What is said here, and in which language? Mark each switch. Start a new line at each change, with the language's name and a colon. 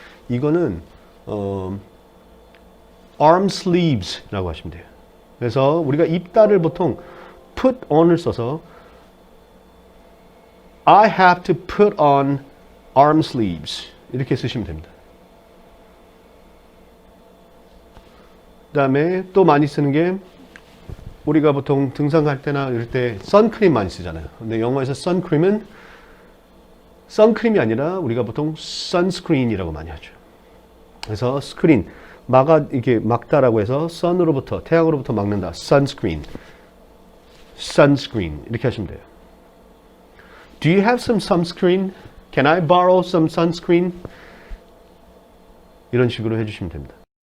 Korean: 이거는 arm sleeves라고 하시면 돼요. 그래서 우리가 입다를 보통 put on을 써서
English: I have to put on arm sleeves
Korean: 이렇게 쓰시면 됩니다. 그 다음에 또 많이 쓰는 게 우리가 보통 등산 갈 때나 이럴 때 선크림 많이 쓰잖아요. 근데 영어에서 선크림은 선크림이 아니라 우리가 보통 sunscreen이라고 많이 하죠. 그래서 스크린 이렇게 막다라고 해서 sun으로부터 태양으로부터 막는다. sunscreen 이렇게 하시면 돼요.
English: Do you have some sunscreen? Can I borrow some sunscreen?
Korean: 이런 식으로 해주시면 됩니다.